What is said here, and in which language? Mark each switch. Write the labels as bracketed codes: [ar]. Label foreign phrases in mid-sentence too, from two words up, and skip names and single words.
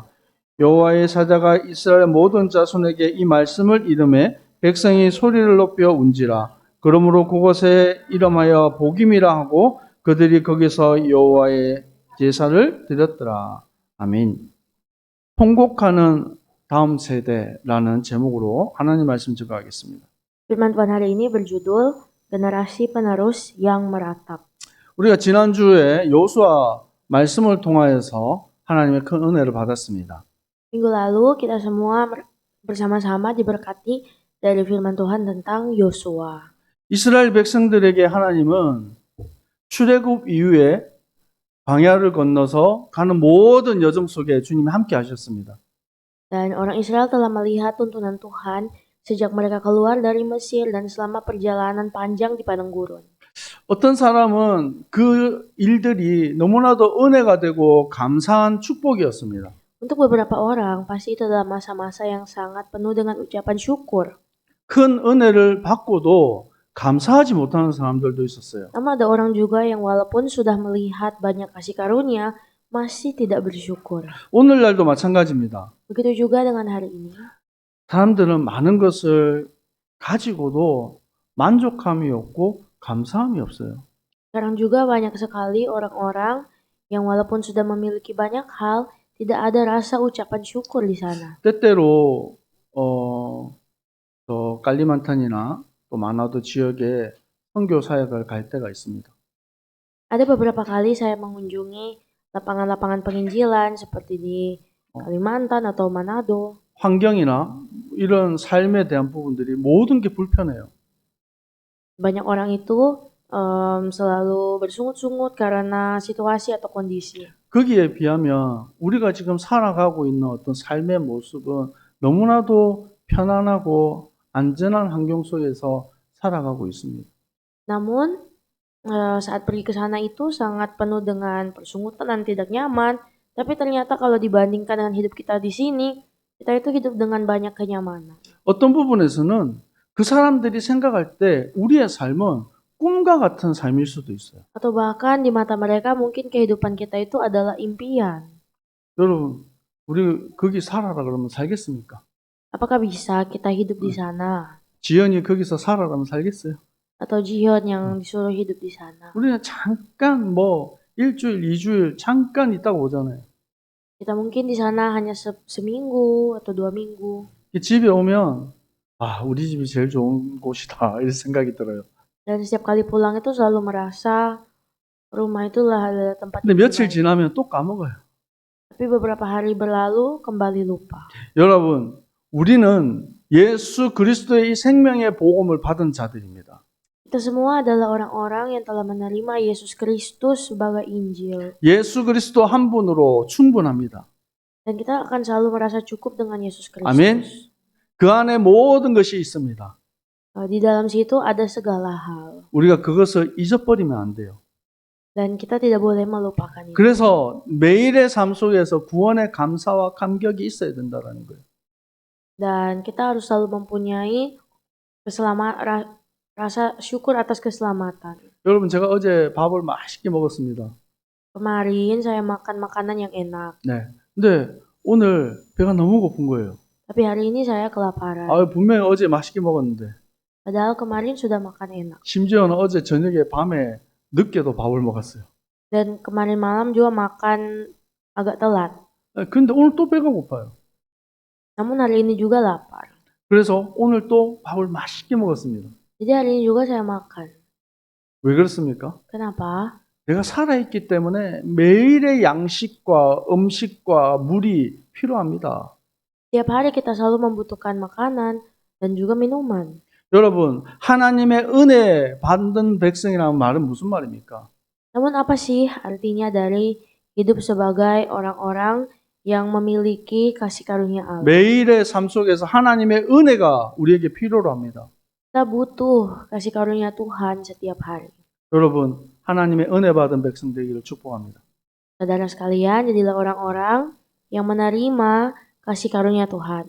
[ko] 여호와의 사자가 이스라엘 모든 자손에게 이 말씀을 이름해 백성이 소리를 높여 운지라. 그러므로 그곳에 이름하여 복임이라 하고 그들이 거기서 여호와의 제사를 드렸더라. 아멘. 통곡하는 다음 세대라는 제목으로 하나님 말씀 증거하겠습니다. [id] Firman Tuhan hari ini berjudul Generasi Penerus yang Meratap. [ko] 우리가 지난주에 여호수아 말씀을 통하여서 하나님의 큰 은혜를 받았습니다. [id] Minggu lalu kita semua bersama-sama diberkati dari firman Tuhan tentang Yosua. [ko] 이스라엘 백성들에게 하나님은 출애굽 이후에 광야를 건너서 가는 모든 여정 속에 주님이 함께 하셨습니다. [id] Dan orang Israel telah melihat tuntunan Tuhan sejak mereka keluar dari Mesir dan selama perjalanan panjang di padang gurun. [ko] 어떤 사람은 그 일들이 너무나도 은혜가 되고 감사한 축복이었습니다. [id] Untuk beberapa orang, pasti itu adalah masa-masa yang sangat penuh dengan ucapan syukur. [ko] 큰 은혜를 받고도 감사하지 못하는 사람들도 있었어요. [id] Namun ada orang juga yang walaupun sudah melihat banyak kasih karunia, masih tidak bersyukur. [ko] 오늘날도 마찬가지입니다. [id] Begitu juga dengan hari ini. [ko] 사람들은 많은 것을 가지고도 만족함이 없고 감사함이 없어요. [id] Sekarang juga banyak sekali orang-orang yang walaupun sudah memiliki banyak hal, tidak ada rasa ucapan syukur di sana. [ko] 때때로 또 깔리만탄이나 또 마나도 지역에 선교 사역을 갈 때가 있습니다. [id] Ada beberapa kali saya mengunjungi lapangan-lapangan penginjilan seperti di Kalimantan atau Manado. [ko] 환경이나 이런 삶에 대한 부분들이 모든 게 불편해요. [id] Banyak orang itu selalu bersungut-sungut karena situasi atau kondisi. [ko] 거기에 비하면 우리가 지금 살아가고 있는 어떤 삶의 모습은 너무나도 편안하고 안전한 환경 속에서 살아가고 있습니다. [id] Namun saat pergi ke sana itu sangat penuh dengan persungutan dan tidak nyaman. Tapi ternyata kalau dibandingkan dengan hidup kita di sini, kita itu hidup dengan banyak kenyamanan. [ko] 어떤 부분에서는 그 사람들이 생각할 때 우리의 삶은 꿈과 같은 삶일 수도 있어요. [id] Atau bahkan di mata mereka mungkin kehidupan kita itu adalah impian. [ko] 여러분, 우리 거기 살아라 그러면 살겠습니까? [id] Apakah bisa kita hidup di sana? [ko] 지연이 거기서 살아라면 살겠어요? [id] Atau Jihyun yang disuruh hidup di sana? [ko] 우리는 잠깐 뭐 일주일, 2주일 잠깐 있다고 오잖아요. [id] Kita mungkin di sana hanya seminggu atau 2 minggu. [ko] 집에 오면 아, 우리 집이 제일 좋은 곳이다 이런 생각이 들어요. [id] Dan setiap kali pulang itu selalu merasa rumah itulah adalah tempat [ko] 근데 [id] yang [ko] 며칠 [id] terbaik. [ko] 지나면 또 까먹어요. [id] Tapi beberapa hari berlalu kembali lupa. [ko] 여러분, 우리는 예수 그리스도의 이 생명의 복음을 받은 자들입니다. [id] Kita semua adalah orang-orang yang telah menerima Yesus Kristus sebagai Injil. [ko] 예수 그리스도 한 분으로 충분합니다. [id] Dan kita akan selalu merasa cukup dengan Yesus Kristus. [ko] 아멘. 그 안에 모든 것이 있습니다. [id] Di dalam situ ada segala hal. [ko] 우리가 그것을 잊어버리면 안 돼요. [id] Dan kita tidak boleh melupakan itu. [ko] 그래서 매일의 삶 속에서 구원의 감사와 감격이 있어야 된다는 거예요. [id] Dan kita harus selalu mempunyai rasa syukur atas keselamatan. [ko] 여러분, 제가 어제 밥을 맛있게 먹었습니다. [id] Kemarin saya makan makanan yang enak. [ko] 네. 근데 오늘 배가 너무 고픈 거예요. [id] Tapi hari ini saya kelaparan. [ko] 분명히 어제 맛있게 먹었는데. [id] Padahal kemarin sudah makan enak. [ko] 심지어는 어제 저녁에 밤에 늦게도 밥을 먹었어요. [id] Dan kemarin malam juga makan agak telat. [ko] 근데 오늘 또 배가 고파요. [id] Namun hari ini juga lapar. [ko] 그래서 오늘 또 밥을 맛있게 먹었습니다. [id] Jadi hari ini juga saya makan. [ko] 왜 그렇습니까? [id] Kenapa? [ko] 내가 살아있기 때문에 매일의 양식과 음식과 물이 필요합니다. [id] Tiap hari kita selalu membutuhkan makanan dan juga minuman. [ko] 여러분, 하나님의 은혜 받는 백성이라는 말은 무슨 말입니까? [id] Namun apa sih artinya dari hidup sebagai orang-orang yang memiliki kasih karunia Allah? [ko] 매일의 삶 속에서 하나님의 은혜가 우리에게 필요로 합니다. [id] Kita butuh kasih karunia Tuhan setiap hari. [ko] 여러분, 하나님의 은혜 받은 백성 되기를 축복합니다. [id] Saudara sekalian, jadilah orang-orang yang menerima kasih karunia Tuhan.